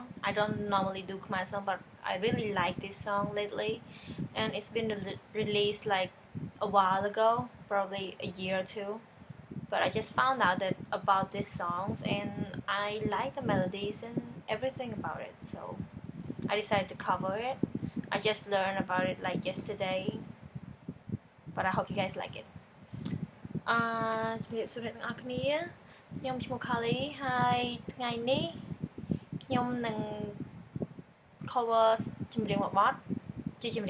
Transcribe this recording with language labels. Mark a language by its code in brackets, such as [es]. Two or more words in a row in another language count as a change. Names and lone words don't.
[en] I don't normally do Khmer song, but I really like this song lately, and it's been released like a while ago, probably a year or two. But I just found out that about this songs, and I like the melodies and everything about it. So I decided to cover it. I just learned about it like yesterday, but I hope you guys like it. [km] ជំរាបសួរអ្នកទាំងអស់គ្នាខ្ញុំឈ្មោះ Kali ហើយថ្ងៃនេះខ្ញុំនឹង cover ចម្រៀងមួយបទជាចម្រៀ